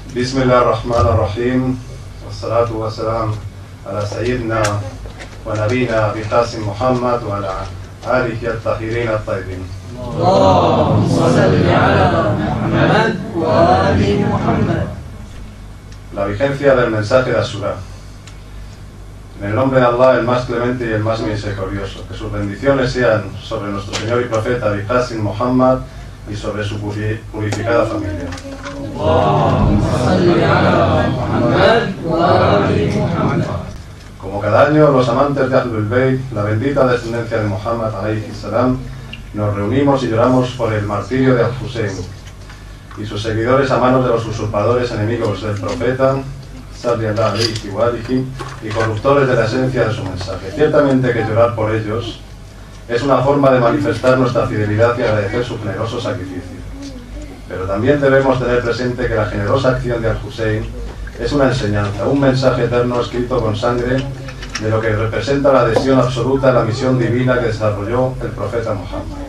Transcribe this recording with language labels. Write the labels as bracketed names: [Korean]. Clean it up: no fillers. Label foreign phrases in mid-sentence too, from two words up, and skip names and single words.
[Arabic] Bismillahirrahmanirrahim. والصلاة والسلام على سيدنا ونبينا أبي القاسم محمد وعلى آله الطاهرين الطيبين. اللهم صل على محمد وآل محمد. [Spanish] La vigencia del mensaje de Ashura. En el nombre de Allah, el más clemente y el más misericordioso, que sus bendiciones sean sobre nuestro Señor y Profeta Abi Qasim Muhammad y sobre su purificada familia. Como cada año, los amantes de Ahlul Bayt, la bendita descendencia de Muhammad [Arabic] عليه السلام, [Spanish] nos reunimos y lloramos por el martirio de Al-Hussein y sus seguidores a manos de los usurpadores enemigos del profeta [Arabic] صلى الله عليه وآله [Spanish] y corruptores de la esencia de su mensaje. Ciertamente que llorar por ellos es una forma de manifestar nuestra fidelidad y agradecer su generoso sacrificio. Pero también debemos tener presente que la generosa acción de Al-Hussein es una enseñanza, un mensaje eterno escrito con sangre de lo que representa la adhesión absoluta a la misión divina que desarrolló el profeta Muhammad.